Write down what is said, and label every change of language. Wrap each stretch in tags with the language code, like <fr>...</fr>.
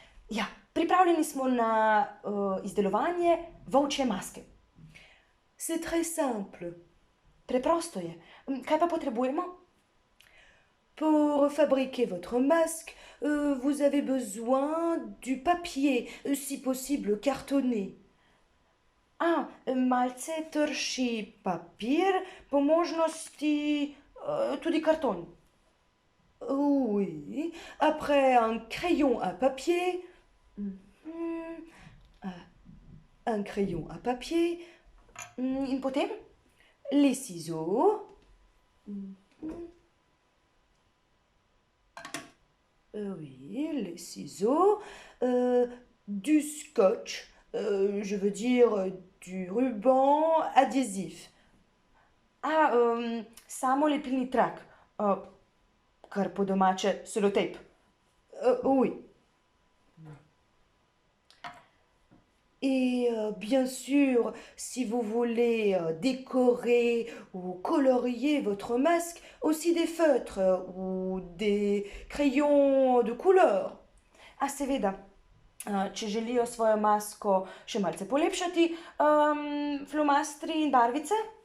<sl>Ja, pripravljeni smo na izdelovanje volčje maske.</sl> <fr>C'est très simple.</fr> <sl>Preprosto je. Kaj pa potrebujemo?</sl> <fr>Pour fabriquer votre masque, vous avez besoin du papier, si possible cartonné.</fr> <sl>Malce trši papir, po možnosti tudi karton.</sl> <fr>Oui. Après, un crayon à papier. Un crayon à papier.</fr> <sl>In potem?</sl> <fr>Les ciseaux. Oui, les ciseaux. Du scotch. Je veux dire du ruban adhésif.</fr> <sl>Samo lepilni trak. Kar po domače selotejp.</sl> <fr>Oui. Et bien sûr, si vous voulez décorer ou colorier votre masque, aussi des feutres ou des crayons de couleur.</fr> <sl>Seveda, če želijo svojo masko še malce polepšati, flomastri in barvice?</sl>